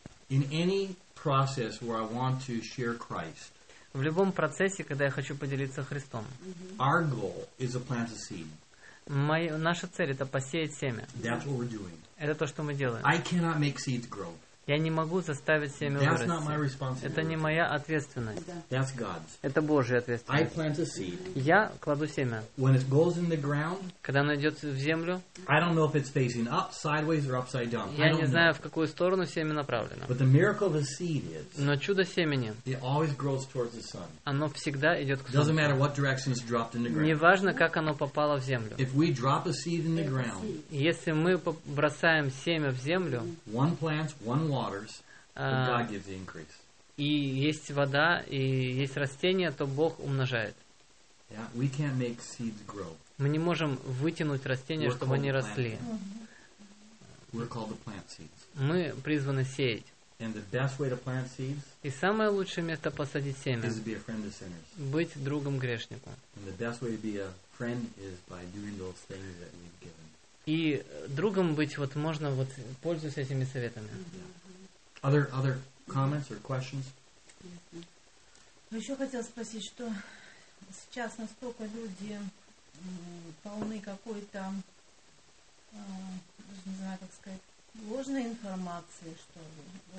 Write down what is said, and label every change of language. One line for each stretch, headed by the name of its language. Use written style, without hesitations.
English: In any process where I want to share Christ,
Russian: в любом процессе, когда я хочу поделиться Христом,
English: our goal is to plant a seed.
Russian: Наша цель – это посеять семя.
English: That's what we're doing.
Russian: Это то, что мы делаем.
English: I cannot make seeds grow.
Russian: Я не могу заставить семя
English: That's Not my responsibility.
Russian: Это не моя ответственность.
English: That's God's.
Russian: Это Божья ответственность.
English: I plant a seed.
Russian: Я кладу семя.
English: When it goes in the ground,
Russian: когда оно идет в землю,
English: I don't know if it's facing up, sideways, or upside down.
Russian: Я
English: I
Russian: не знаю, в какую сторону семя направлено.
English: But the miracle of the seed is,
Russian: но чудо семени,
English: it always grows towards the sun.
Russian: Оно всегда идет к солнцу.
English: Doesn't matter what direction it's dropped in the ground.
Russian: Не важно, как оно попало в землю.
English: If we drop a seed in the ground,
Russian: если мы бросаем семя в землю,
English: one plants, one waters, but God gives the increase.
Russian: И есть вода, и есть растения, то Бог умножает.
English: Yeah, we can't make seeds grow.
Russian: Мы не можем вытянуть растения,
English: We're
Russian: чтобы они росли.
English: We're called to plant seeds.
Russian: Мы призваны сеять.
English: And the best way to plant seeds,
Russian: и самое лучшее место посадить семя,
English: is to be a friend to sinners.
Russian: Быть другом грешнику.
English: And the best way to be a friend is by doing those things that we've given.
Russian: И другом быть вот можно вот пользуясь этими советами.
English: Yeah. Other comments or questions?
Russian: Ну еще хотел спросить, что сейчас настолько люди полны какой-то, даже не знаю, как сказать, ложной информации, что ли.